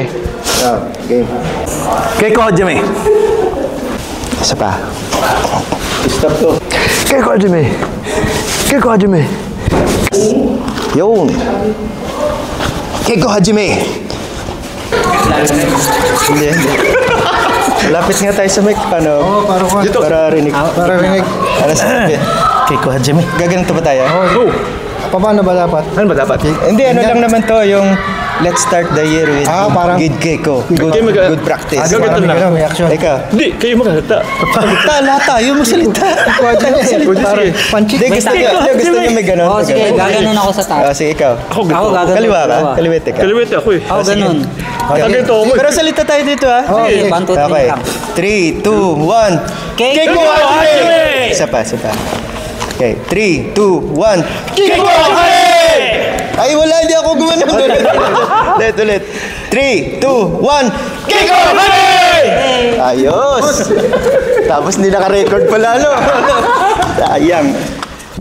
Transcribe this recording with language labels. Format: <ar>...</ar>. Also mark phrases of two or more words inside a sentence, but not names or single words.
<en>game.</en> <ja>稽古始め.</ja> <tl>Isa pa. Stop to.</tl> <ja>稽古始め！稽古始め!</ja> <tl>Yun!</tl> <ja>稽古始め.</ja> <tl>Hindi. Malapit nga tayo sa mic. Paano? Oo, para rinig. Para rinig. Para sabi.</tl> <ja>稽古始め.</ja> <tl>Gaganito ba tayo? Go! Paano ba dapat? Ano ba dapat? Hindi, ano lang naman to, yung</tl> <en>let's start the year with</en> <tl>parang</tl> <en>good Keiko. Good practice.</en> <tl>Ganito lang. May action. Ikaw. Hindi, kayo magsalita. Lahat tayo magsalita. Hindi, gusto niyo may ganon. Oo, sige, gaganon ako sa taas. Sige, ikaw. Ako ganito. Ako gaganon. Kaliwa ka? Kaliwete ka? Kaliwete ako eh. Ako ganun. Ganito ako eh. Pero salita tayo dito ha. Okay, 1, 2, 3 Okay. lang. 3, 2, 1. Keiko Hajime! Isa pa. Okay, 3, 2, 1.</tl> <ja>稽古始め!</ja> <tl>Ay, wala, hindi ako gumanon. Ulit. 3, 2, 1.</tl> <ja>稽古始め!</ja> <tl>Ayos! Tapos hindi naka-record pala, no? Sayang.</tl>